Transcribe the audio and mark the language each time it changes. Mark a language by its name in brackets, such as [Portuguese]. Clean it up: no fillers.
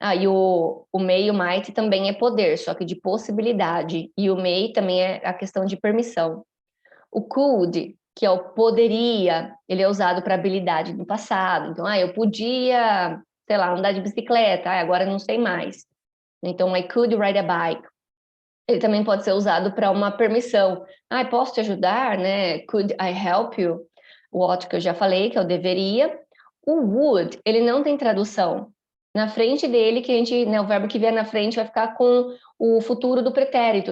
[Portuguese] E o may e o might também é poder, só que de possibilidade. E o may também é a questão de permissão. O could, que é o poderia, ele é usado para habilidade no passado. Então, eu podia, sei lá, andar de bicicleta, agora não sei mais. [English] Então, I could ride a bike. [Portuguese] Ele também pode ser usado para uma permissão. Posso te ajudar, né? [English] Could I help you? [Portuguese] O ought que eu já falei, que eu deveria. O would, ele não tem tradução. Na frente dele, que a gente, né, o verbo que vier na frente vai ficar com o futuro do pretérito.